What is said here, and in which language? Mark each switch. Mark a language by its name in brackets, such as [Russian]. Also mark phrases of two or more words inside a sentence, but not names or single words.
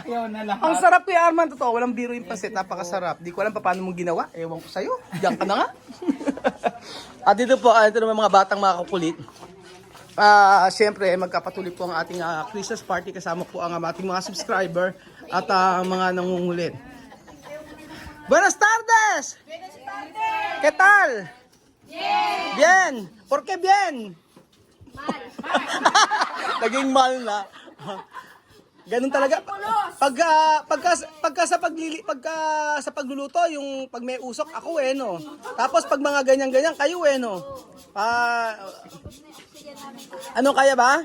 [Filipino] Ang sarap, Kuya Arman, totoo. Walang biro yung pansit, napakasarap. Di ko alam paano mong ginawa. Ewan ko sa'yo. Diyan ka na nga. At dito po, ito naman mga batang mga kukulit. Siyempre, magkapatuloy po ang ating [English] Christmas party. [Filipino] Kasama po ang ating mga subscriber at mga nangungulit. [Spanish] Buenas tardes! ¿Qué tal? Bien! ¿Por qué bien? Mal. [Filipino] Naging mal na. Ganun talaga. Pagka sa pagluluto, yung pag may usok, ako no. Tapos pag mga ganyan-ganyan, kayo no. Ano kaya ba?